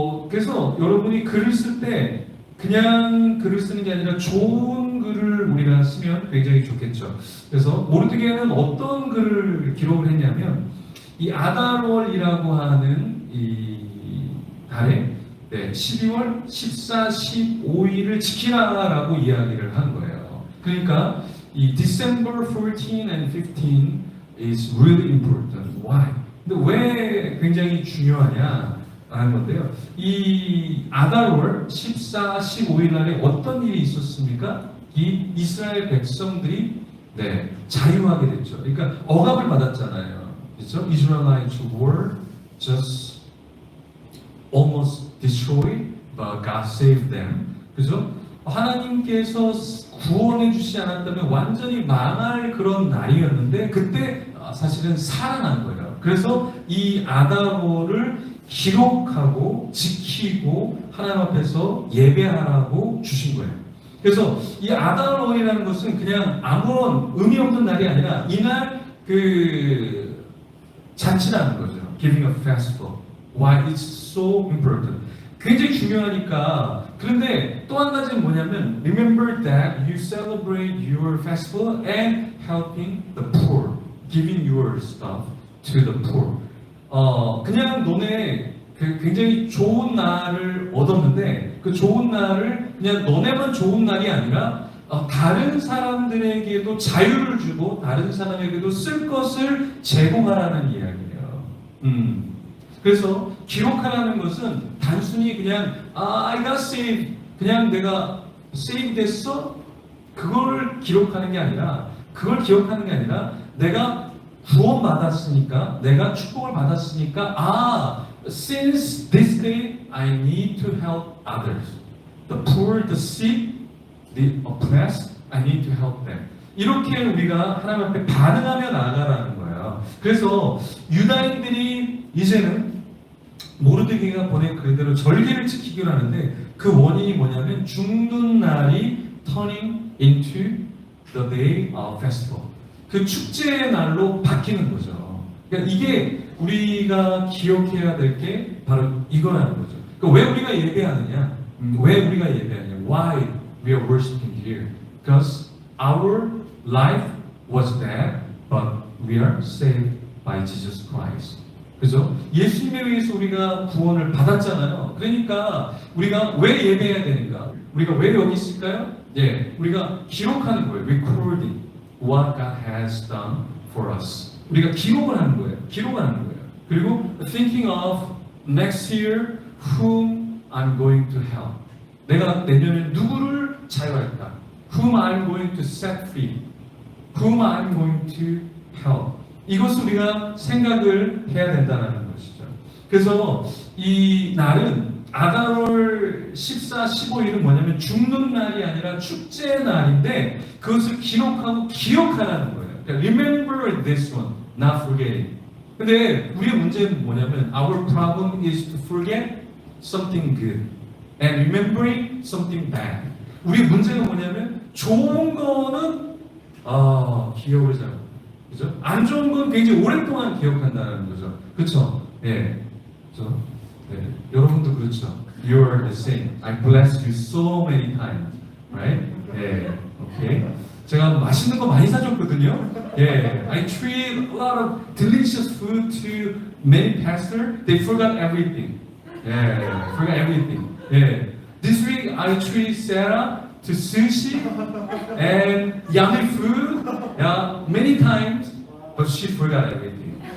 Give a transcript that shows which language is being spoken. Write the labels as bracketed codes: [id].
[ko] 그래서 여러분이 글을 쓸 때 그냥 글을 쓰는 게 아니라 좋은 글을 우리가 쓰면 굉장히 좋겠죠. 그래서 모르드게는 어떤 글을 기록을 했냐면 이 아달월이라고 하는 이 달에 12월 14, 15일을 지키라라고 이야기를 한 거예요. 그러니까 이 [en] December 14 and 15 is really important. Why? [ko] 근데 왜 굉장히 중요하냐? 라는 건데요. 이 아달월 14, 15일 날에 어떤 일이 있었습니까? 이 이스라엘 백성들이 자유하게 됐죠. 그러니까 억압을 받았잖아요. 그렇죠? [en] Israelites were just almost destroyed, but God saved them. [ko] 그죠? 하나님께서 구원해 주시지 않았다면 완전히 망할 그런 날이었는데 그때 사실은 살아난 거예요. 그래서 이 아달월을 기록하고 지키고 하나님 앞에서 예배하라고 주신 거예요. 그래서 이 아달월이라는 것은 그냥 아무런 의미 없는 날이 아니라 이날 그 잔치라는 거죠. [en] Giving a festival. Why it's so important. [ko] 굉장히 중요하니까. 그런데 또 한 가지는 뭐냐면 [en] Remember that you celebrate your festival and helping the poor. Giving your stuff to the poor. [ko] 그냥 너네 굉장히 좋은 날을 얻었는데 그 좋은 날을 그냥 너네만 좋은 날이 아니라 다른 사람들에게도 자유를 주고 다른 사람에게도 쓸 것을 제공하라는 이야기예요. 그래서 기록하라는 것은 단순히 그냥 [en] I got saved [ko] 그냥 내가 save 됐어 그걸 기록하는 게 아니라 그걸 기억하는 게 아니라 내가 구원받았으니까 내가 축복을 받았으니까 [en] since this day I need to help others. The poor, the sick, the oppressed, I need to help them. [ko] 이렇게 우리가 하나님 앞에 반응하며 나아가라는 거예요. 그래서 유다인들이 이제는 모르드게가 보낸 그대로 절기를 지키기로 하는데 그 원인이 뭐냐면 죽는 날이 [en] turning into the day of festival. [ko] 그 축제의 날로 바뀌는 거죠. 그러니까 이게 우리가 기억해야 될 게 바로 이거라는 거죠. 그러니까 왜 우리가 예배하느냐? 왜 우리가 예배하느냐? [en] Why we are worshiping here? Because our life was bad, but we are saved by Jesus Christ. [ko] 그죠? 예수님에 의해서 우리가 구원을 받았잖아요. 그러니까 우리가 왜 예배해야 되는가? 우리가 왜 여기 있을까요? 우리가 기록하는 거예요. [en] Recording what God has done for us. [ko] 우리가 기록을 하는 거예요. 기록하는 거예요. 그리고 [en] thinking of next year whom I'm going to help. [ko] 내가 내년에 누구를 자유할까? [en] Whom I'm going to set free. Whom I'm going to help. [ko] 이것을 우리가 생각을 해야 된다는 것이죠. 그래서 이 날은 아달월 14, 15일은 뭐냐면 죽는 날이 아니라 축제의 날인데 그것을 기록하고 기억하라는 거예요. 그러니까 [en] remember this one, not forgetting. [ko] 근데 우리의 문제는 뭐냐면 [en] our problem is to forget something good and remembering something bad. [ko] 우리 문제가 뭐냐면 좋은 거는 기억을 잘하고, 그죠? 안 좋은 건 굉장히 오랫동안 기억한다는 거죠. 그렇죠? 예, 그렇죠? 네. 여러분도 그렇죠. [en] You are the same. I blessed you so many times, right? [ko] 예, 오케이. 제가 맛있는 거 많이 사줬거든요. [en] 예, I treat a lot of delicious food to many pastors. They forgot everything. 예, forgot everything. 예, this week I treat Sarah to sushi and yummy food. Yeah, many times, but she forgot everything.